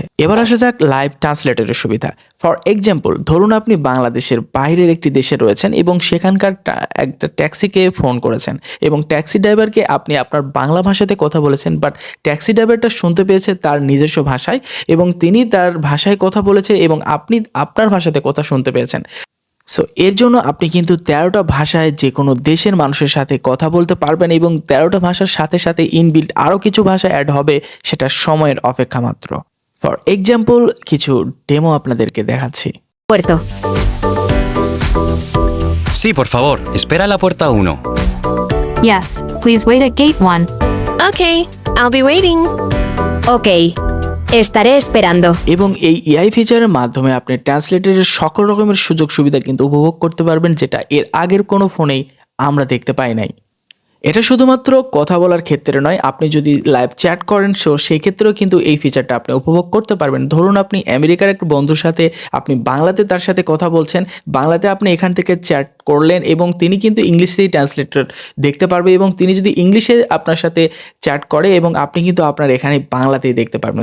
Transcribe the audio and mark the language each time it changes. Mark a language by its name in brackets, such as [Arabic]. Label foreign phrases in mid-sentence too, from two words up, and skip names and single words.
[Bangla] এবার আসা যাক [English] live translator [Bangla] সুবিধা। [English] for example, [Bangla] ধরুন আপনি বাংলাদেশের বাইরের একটি দেশে রয়েছেন এবং সেখানকার একটা ট্যাক্সিকে ফোন করেছেন এবং [English] taxi driver [Bangla] আপনি আপনার বাংলা ভাষাতে কথা বলেছেন, বাট [English] taxi driver [Bangla] শুনতে পেয়েছে তার নিজস্ব ভাষায় এবং তিনি তার ভাষায় কথা বলেছে এবং আপনি আপনার ভাষাতে কথা শুনতে পেয়েছেন। সো এর জন্য আপনি কিন্তু 13টা ভাষায় যে কোনো দেশের মানুষের সাথে কথা বলতে পারবেন এবং 13টা ভাষার সাথে সাথে ইনবিল্ট আরও কিছু ভাষা অ্যাড হবে, সেটা সময়ের অপেক্ষা মাত্র। [English] for example [Bangla] কিছু ডেমো আপনাদেরকে দেখাচ্ছি। [Spanish] Puerto. Sí, por favor, espera la puerta 1. [English] Yes, please wait at gate 1. Okay, I'll be waiting. [Spanish] Okay, estaré esperando. [Bangla] এবং এই [English] AI feature [Bangla] মাধ্যমে আপনি ট্রান্সলেটরের সকল রকমের সুযোগ সুবিধা কিন্তু উপভোগ করতে পারবেন, যেটা এর আগের কোনো ফোনেই আমরা দেখতে পাই নাই। এটা শুধুমাত্র কথা বলার ক্ষেত্রে নয়, আপনি যদি [English] live chat [Bangla] করেন সেই ক্ষেত্রেও কিন্তু এই ফিচারটা আপনি উপভোগ করতে পারবেন। ধরুন আপনি আমেরিকার একটা বন্ধুর সাথে আপনি বাংলাতে তার সাথে কথা বলছেন, বাংলাতে আপনি এখান থেকে চ্যাট করলেন এবং তিনি কিন্তু [English] English translator [Bangla] দেখতে পারবে এবং তিনি যদি ইংলিশে আপনার সাথে চ্যাট করে এবং আপনি কিন্তু আপনার এখানে বাংলাতেই দেখতে পারবেন।